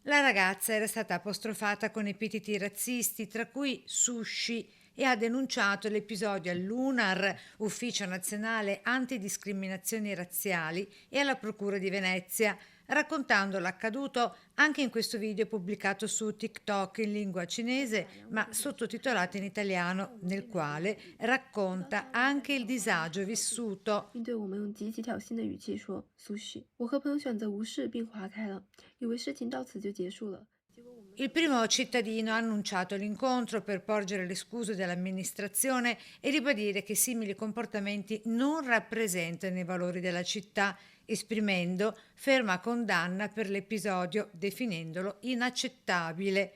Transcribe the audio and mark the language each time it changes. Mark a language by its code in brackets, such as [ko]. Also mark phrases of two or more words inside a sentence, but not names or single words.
[it] La ragazza era stata apostrofata con epiteti razzisti, tra cui sushi, e ha denunciato l'episodio all'UNAR, Ufficio Nazionale Antidiscriminazioni Razziali, e alla Procura di Venezia, raccontando l'accaduto anche in questo video pubblicato su TikTok in lingua cinese, ma sottotitolato in italiano, nel quale racconta anche il disagio vissuto. [zh] 并对我们用极其挑衅的语气说“sushi”。我和朋友选择无视并划开了，以为事情到此就结束了。 [it] Il primo cittadino ha annunciato l'incontro per porgere le scuse dell'amministrazione e ribadire che simili comportamenti non rappresentano i valori della città, esprimendo ferma condanna per l'episodio, definendolo inaccettabile.